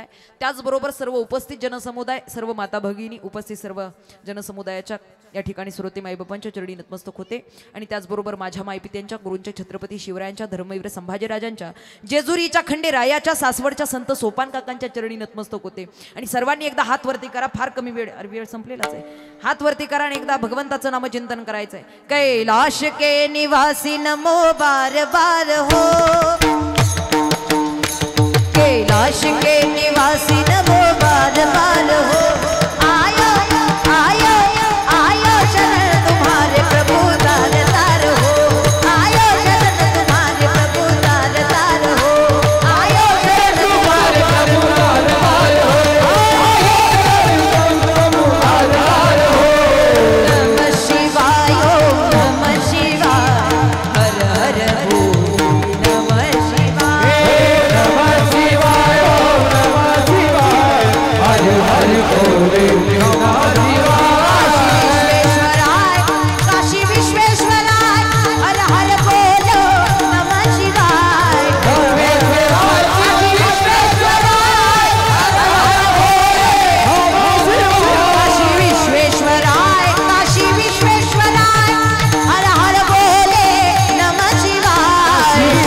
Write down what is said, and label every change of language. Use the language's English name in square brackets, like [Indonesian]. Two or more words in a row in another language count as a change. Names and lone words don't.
[Marathi] त्याचबरोबर सर्व उपस्थित जनसमुदाय, सर्व माता भगिनी, उपस्थित सर्व जनसमुदायाच्या या ठिकाणी श्रोते माईबापांच्या चरणी नतमस्तक होते. आणि त्याचबरोबर माझ्या मायपित्यांच्या, गुरूंच्या, छत्रपती शिवरायांच्या, धर्मवीर संभाजीराजांच्या, जेजुरीच्या खंडेरायाच्या, सासवडच्या संत सोपान काकांच्या चरणी नतमस्तक होते. आणि सर्वांनी एकदा हात वरती करा. फार कमी वेळ संपलेलाच आहे. हात वरती करा आणि एकदा भगवंताचं नामचिंतन करायचंय. [Hindi] कैलाश के निवासी नमो बार बार हो, कैलाश के निवासी नमो बार बार हो. आयो आयो आयो शरण तुम्हारे प्रभु तार तार हो, आयो शरण तुम्हारे प्रभु तार तार हो, आयो शरण तुम्हारे प्रभु तार तार हो, तार तार हो. [Sanskrit] नमः शिवाय ओम नमः शिवाय, हर हर बोल नमः शिवाय, नमः शिवाय ओम नमः शिवाय, हर हर बोले नमः शिवाय. काशी विश्वेश्वराय हर हर बोलो नमः शिवाय, काशी विश्वेश्वराय काशी विश्वेश्वराय, काशी विश्वेश्वराय हर हर बोले नमः शिवाय,